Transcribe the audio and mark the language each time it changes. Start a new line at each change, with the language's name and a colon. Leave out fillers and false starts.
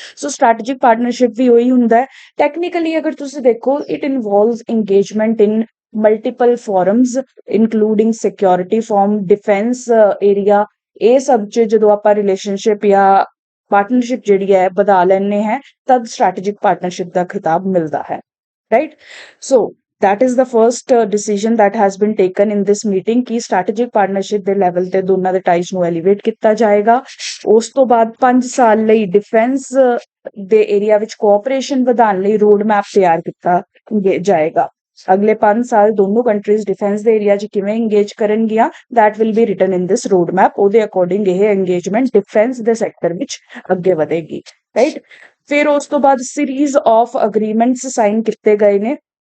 Punjabi: ਸੋ strategic partnership ਵੀ ਉਹੀ ਹੁੰਦਾ ਹੈ। ਟੈਕਨੀਕਲੀ ਅਗਰ ਤੁਸੀਂ ਦੇਖੋ
English: it involves engagement in multiple forums including security forum, defence area,
Punjabi: ਇਹ ਸਭ 'ਚ ਜਦੋਂ ਆਪਾਂ ਰਿਲੇਸ਼ਨਸ਼ਿਪ ਜਾਂ ਪਾਰਟਨਰਸ਼ਿਪ ਜਿਹੜੀ ਹੈ ਵਧਾ ਲੈਂਦੇ ਹੈ ਤਦ ਸਟ੍ਰੈਟੇਜਿਕ ਪਾਰਟਨਰਸ਼ਿਪ ਦਾ ਖਿਤਾਬ ਮਿਲਦਾ ਹੈ right. So
English: that is the first decision that has been taken in this meeting
Punjabi: ਕਿ strategic partnership ਦੇ ਲੈਵਲ ਤੇ ਦੋਨਾਂ ਦੇ ਟਾਈਜ਼ ਨੂੰ ਐਲੀਵੇਟ ਕੀਤਾ ਜਾਏਗਾ। ਉਸ ਤੋਂ ਬਾਅਦ 5 ਸਾਲ ਲਈ ਡਿਫੈਂਸ ਦੇ ਏਰੀਆ ਵਿੱਚ ਕੋਆਪਰੇਸ਼ਨ ਵਧਾਉਣ ਲਈ ਰੋਡ ਮੈਪ ਤਿਆਰ ਕੀਤਾ ਜਾਏਗਾ। ਅਗਲੇ 5 ਸਾਲ ਦੋਨੋਂ ਕੰਟਰੀਜ਼ ਡਿਫੈਂਸ ਦੇ ਏਰੀਆ 'ਚ ਕਿਵੇਂ ਇੰਗੇਜ ਕਰਨਗੀਆਂ,
English: that will be written in this road map।
Punjabi: ਉਹਦੇ ਅਕੋਰਡਿੰਗ ਇਹ ਇੰਗੇਜਮੈਂਟ ਡਿਫੈਂਸ ਦੇ ਸੈਕਟਰ ਵਿੱਚ ਅੱਗੇ ਵਧੇਗੀ ਰਾਈਟ। ਫਿਰ ਉਸ ਤੋਂ ਬਾਅਦ ਸੀਰੀਜ਼ ਆਫ ਅਗਰੀਮੈਂਟਸ ਸਾਈਨ ਕੀਤੇ ਗਏ ਨੇ